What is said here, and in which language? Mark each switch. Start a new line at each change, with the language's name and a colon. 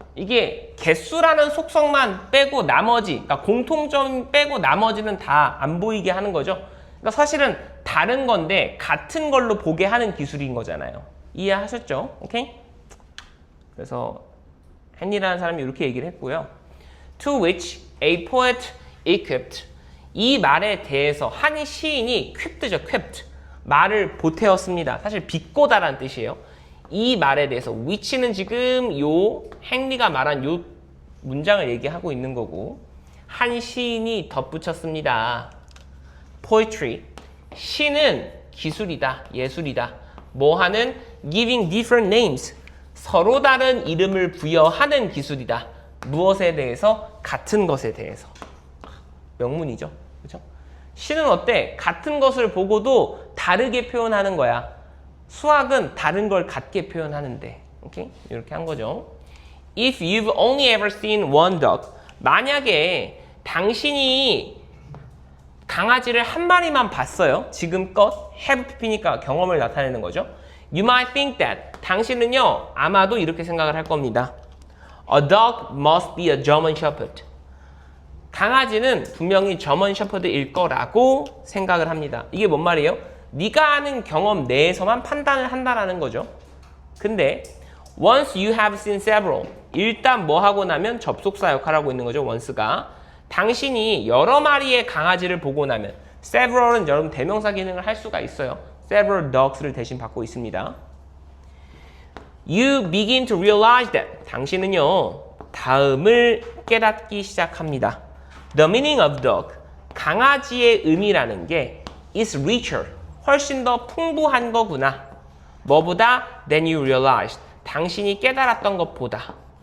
Korean: 이게 개수라는 속성만 빼고 나머지, 그러니까 공통점 빼고 나머지는 다 안 보이게 하는 거죠. 그러니까 사실은 다른 건데 같은 걸로 보게 하는 기술인 거잖아요. 이해하셨죠? 오케이? 그래서 헨리라는 사람이 이렇게 얘기를 했고요.
English: To which a poet equipped.
Korean: 이 말에 대해서 한 시인이 quipped죠. quipped. 말을 보태었습니다. 사실 비꼬다라는 뜻이에요. 이 말에 대해서 which는 지금 요 헨리가 말한 요 문장을 얘기하고 있는 거고 한 시인이 덧붙였습니다. Poetry. 시는 기술이다. 예술이다. 뭐 하는?
English: Giving different names.
Korean: 서로 다른 이름을 부여하는 기술이다. 무엇에 대해서? 같은 것에 대해서. 명문이죠. 그렇죠? 시는 어때? 같은 것을 보고도 다르게 표현하는 거야. 수학은 다른 걸 같게 표현하는데. 오케이? 이렇게 한 거죠.
English: If you've only ever seen one dog.
Korean: 만약에 당신이 강아지를 한 마리만 봤어요. 지금껏 have pp니까 경험을 나타내는 거죠.
English: You might think that.
Korean: 당신은요, 아마도 이렇게 생각을 할 겁니다.
English: A dog must be a German Shepherd.
Korean: 강아지는 분명히 저먼 셔퍼드일 거라고 생각을 합니다. 이게 뭔 말이에요? 네가 아는 경험 내에서만 판단을 한다라는 거죠.
English: 근데 once you have seen several.
Korean: 일단 뭐 하고 나면 접속사 역할을 하고 있는 거죠. once가. 당신이 여러 마리의 강아지를 보고 나면 several은 여러분 대명사 기능을 할 수가 있어요. several dogs를 대신 받고 있습니다.
English: You begin to realize that.
Korean: 당신은요, 다음을 깨닫기 시작합니다.
English: The meaning of dog.
Korean: 강아지의 의미라는 게
English: is richer.
Korean: 훨씬 더 풍부한 거구나. 뭐보다?
English: Than you realized.
Korean: 당신이 깨달았던 것보다.